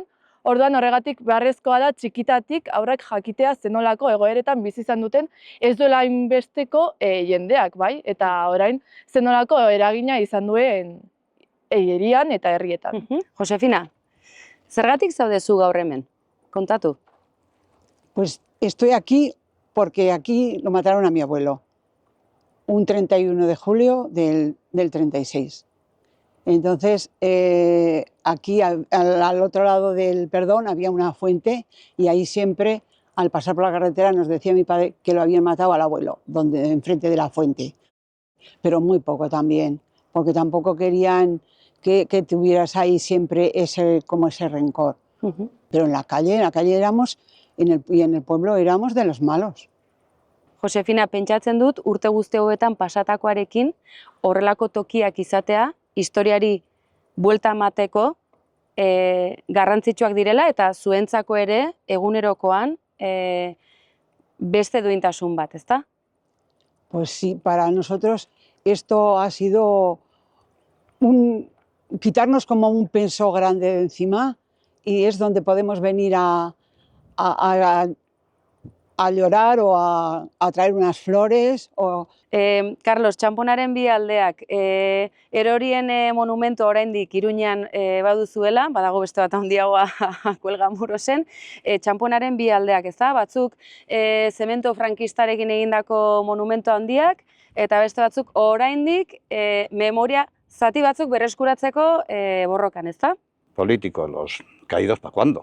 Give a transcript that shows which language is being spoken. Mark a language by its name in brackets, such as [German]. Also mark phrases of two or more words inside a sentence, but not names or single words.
[Basque] Orduan horregatik beharrezkoa da txikitatik aurrak jakitea zenolako egoeretan bizi izan duten ez duela hainbesteko jendeak, bai, eta orain zenolako eragina izan duen hirian eta herrietan. Josefina, zergatik zaude zu gaur hemen? Kontatu. [Spanish] Pues estoy aquí porque aquí lo mataron a mi abuelo, un 31 de julio del 36. Entonces, aquí al otro lado del Perdón había una fuente y ahí siempre, al pasar por la carretera, nos decía mi padre que lo habían matado al abuelo, enfrente de la fuente. Pero muy poco también, porque tampoco querían que tuvieras ahí siempre ese rencor. Pero en la calle éramos, y en el pueblo éramos de los malos. [Basque] Josefina, pentsatzen dut urte guzti hauetan pasatakoarekin horrelako tokiak izatea, historiari buelta emateko garrantzitsuak direla eta zuentzako ere egunerokoan beste duintasun bat, ezta? [Spanish] Pues sí, para nosotros esto ha sido quitarnos como un peso grande de encima y es donde podemos venir a llorar o a traer unas flores. [Basque] Carlos, txanponaren bi aldeak, erorien monumentu oraindik Iruñan baduzuela, badago beste bat handiagoa Kuelgamurosen, txanponaren bi aldeak, ezta? Batzuk zemento frankistarekin egindako monumentu handiak, eta beste batzuk oraindik memoria zati batzuk berreskuratzeko borrokan, ezta? [Spanish] Políticos, los caídos, ¿para cuándo?